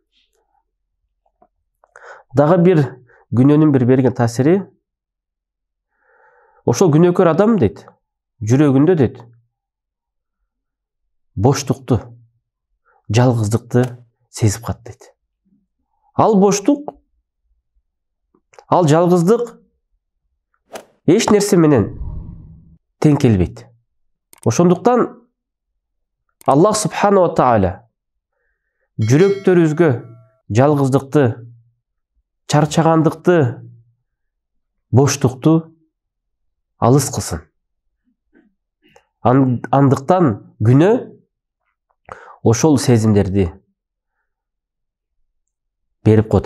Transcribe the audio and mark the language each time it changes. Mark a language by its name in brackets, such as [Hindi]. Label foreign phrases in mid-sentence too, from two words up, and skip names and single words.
[Kyrgyz] Дагы бир күнөөнүн бир берген таасири, ошол күнөөкөр адам дейт, жүрөгүндө дейт, боштукту, жалгыздыкты сезип калат дейт. Ал боштук, ал жалгыздык эч нерсе менен тең келбейт. Ошондуктан Аллах [Arabic] سبحانه وتعالى [Kyrgyz] жүрөктөрүбүзгө жалгыздыкты, чарчагандыкты, боштукту алыс кылсын. Андыктан күнөө ошол сезимдерди берип коет.